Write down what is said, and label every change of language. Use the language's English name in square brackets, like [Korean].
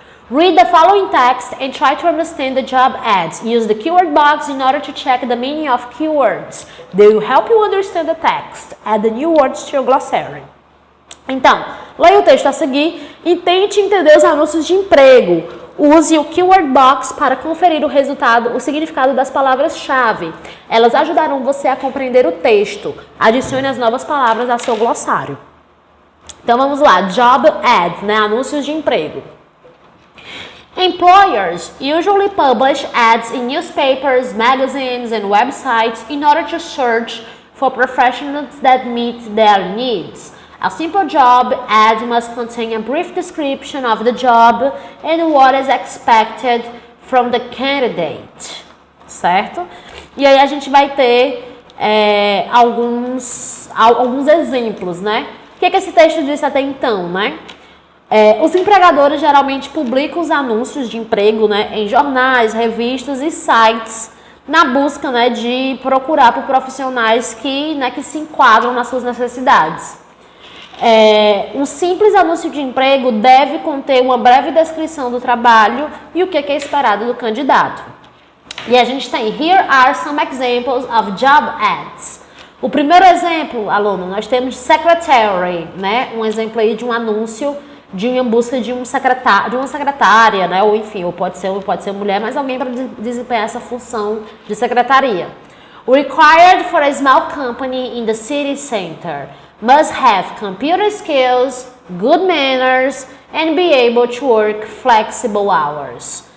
[English] Read the following text and try to understand the job ads. Use the keyword box in order to check the meaning of keywords. They will help you understand the text. Add the new words to your glossary. [Portuguese] Então, leia o texto a seguir e tente entender os anúncios de emprego. Use o keyword box para conferir o resultado, o significado das palavras-chave. Elas ajudarão você a compreender o texto. Adicione as novas palavras ao seu glossário. Então vamos lá, job ads, né? Anúncios de emprego. [English] Employers usually publish ads in newspapers, magazines, and websites in order to search for professionals that meet their needs. A simple job ad must contain a brief description of the job and what is expected from the candidate, certo? [Portuguese] E aí a gente vai ter alguns exemplos, né? O que esse texto disse até então, né? Os empregadores geralmente publicam os anúncios de emprego, né, em jornais, revistas e sites na busca, né, de procurar por profissionais que se enquadram nas suas necessidades. Um simples anúncio de emprego deve conter uma breve descrição do trabalho e o que é esperado do candidato. E a gente tem [English] Here are some examples of job ads. [Portuguese] O primeiro exemplo, aluno, nós temos secretary, né, um exemplo aí de um anúncio em busca de uma secretária, né? Ou enfim, ou pode ser mulher, mas alguém para desempenhar essa função de secretaria. [English] Required for a small company in the city center. Must have computer skills, good manners, and be able to work flexible hours.